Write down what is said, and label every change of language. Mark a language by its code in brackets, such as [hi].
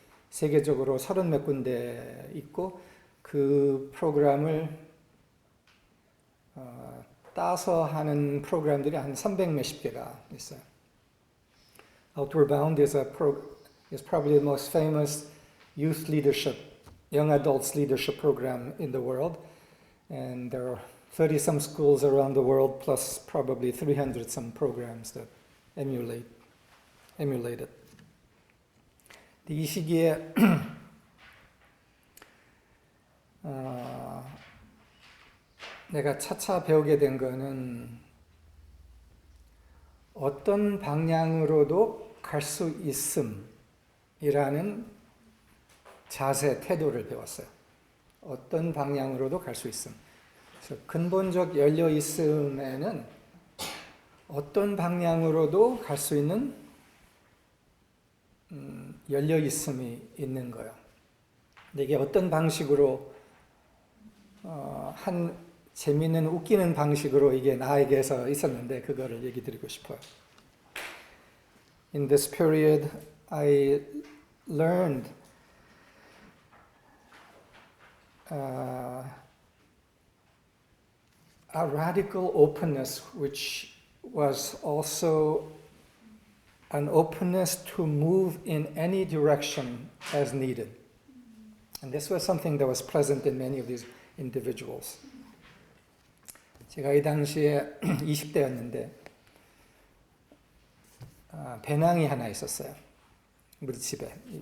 [ko] 세계적으로 30몇 군데 있고 그 프로그램을 따서 하는 프로그램들이 한 300 몇십 개가 있어요. [en] Outward Bound is probably the most famous youth leadership, young adults leadership program in the world, and there are 30-some schools around the world, plus probably 300-some programs that emulate it. [ko] 이 시기에 내가 차차 배우게 된 거는 어떤 방향으로도 갈 수 있음이라는 자세, 태도를 배웠어요. 어떤 방향으로도 갈 수 있음. 그래서 근본적 열려 있음에는 어떤 방향으로도 갈 수 있는 열려 있음이 있는 거예요. 근데 이게 어떤 방식으로 한 재미있는 웃기는 방식으로 이게 나에게서 있었는데 그거를 얘기 드리고 싶어요. [en] In this period, I learned a radical openness which was also an openness to move in any direction as needed. And this was something that was present in many of these individuals. [ko] 제가 이 당시에 20대였는데 배낭이 하나 있었어요. 우리 집에.